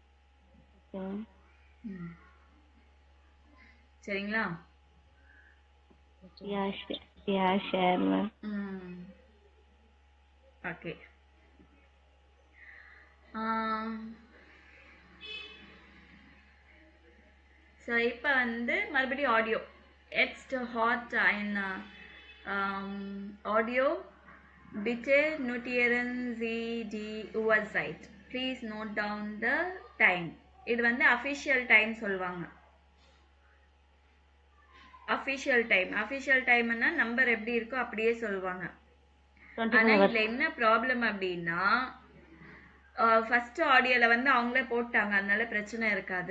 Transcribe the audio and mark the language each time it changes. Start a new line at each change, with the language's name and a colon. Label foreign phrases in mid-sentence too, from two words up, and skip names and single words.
Tamil: சரிங்களா? யா ஷேர் மேம். ஓகே. ஸோ இப்போ வந்து மறுபடியும் ஆடியோ.
German: Jetzt hat ein Audio. Bitte notieren Sie die Uhrzeit.
English: Please note down the time.
Tamil: இது வந்து அஃபிஷியல் டைம் சொல்லுவாங்க. அஃபிஷியல் டைம்னா நம்பர் எப்படி இருக்கோ அப்படியே சொல்லுவாங்க. ஆனா இதுல என்ன ப்ராப்ளம் அப்படின்னா ஃபர்ஸ்ட் ஆடியோல வந்து அவங்களே போட்டாங்க, அதனால பிரச்சனை இருக்காது.